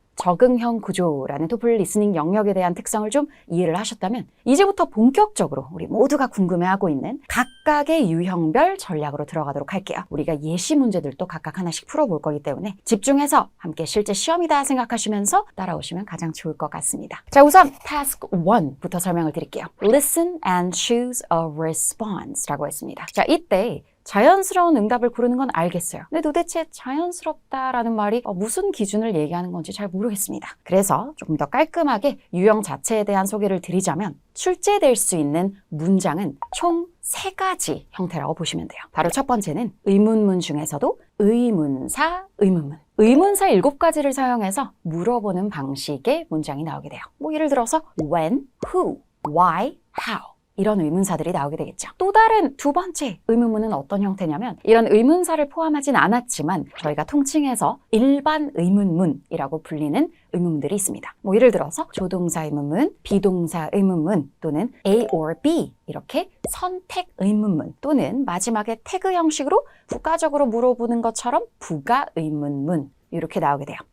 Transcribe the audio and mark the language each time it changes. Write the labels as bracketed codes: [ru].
[ko] 적응형 구조라는 토플 리스닝 영역에 대한 특성을 좀 이해를 하셨다면 이제부터 본격적으로 우리 모두가 궁금해하고 있는 각각의 유형별 전략으로 들어가도록 할게요. 우리가 예시 문제들도 각각 하나씩 풀어볼 거기 때문에 집중해서 함께 실제 시험이다 생각하시면서 따라오시면 가장 좋을 것 같습니다. 자, 우선 Task 1부터 설명을 드릴게요. [en] Listen and choose a response [ko] 라고 했습니다. 자, 이때 자연스러운 응답을 고르는 건 알겠어요. 근데 도대체 자연스럽다라는 말이 무슨 기준을 얘기하는 건지 잘 모르겠습니다. 그래서 조금 더 깔끔하게 유형 자체에 대한 소개를 드리자면 출제될 수 있는 문장은 총 3가지 형태라고 보시면 돼요. 바로 첫 번째는 의문문 중에서도 의문사, 의문문. 의문사 7가지를 사용해서 물어보는 방식의 문장이 나오게 돼요. 뭐 예를 들어서 when, who, why, how. 이런 의문사들이 나오게 되겠죠. 또 다른 두 번째 의문문은 어떤 형태냐면 이런 의문사를 포함하진 않았지만 저희가 통칭해서 일반 의문문이라고 불리는 의문문들이 있습니다. 뭐 예를 들어서 조동사 의문문, 비동사 의문문 또는 A or B 이렇게 선택 의문문 또는 마지막에 태그 형식으로 부가적으로 물어보는 것처럼 부가 의문문 이렇게 나오게 돼요.